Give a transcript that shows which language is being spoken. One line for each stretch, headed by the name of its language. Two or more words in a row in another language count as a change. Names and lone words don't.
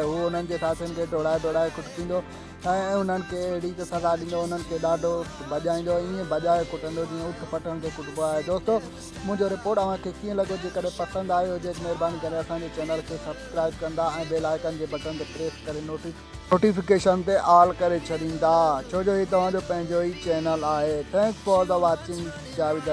Sindhi: हू हुननि जे साथियुनि खे दौड़ाए कुझु थींदो ऐं उन्हनि खे अहिड़ी त सज़ा ॾींदो, उन्हनि खे ॾाढो भॼाईंदो, ईअं भॼाए कुटंदो जीअं उठ फटण ते कुटिबो आहे। दोस्तों मुंहिंजो रिपोर्ट तव्हांखे कीअं लॻो? जेकॾहिं पसंदि आयो हुजे त महिरबानी करे असांजे चैनल खे सब्सक्राइब कंदा ऐं
English: bell icon
Sindhi: जे बटन ते प्रेस करे नोटिफिकेशन ते ऑल करे छॾींदा, छो जो हीउ तव्हांजो पंहिंजो ई चैनल आहे।
English: thanks for the watching. जावेद अली।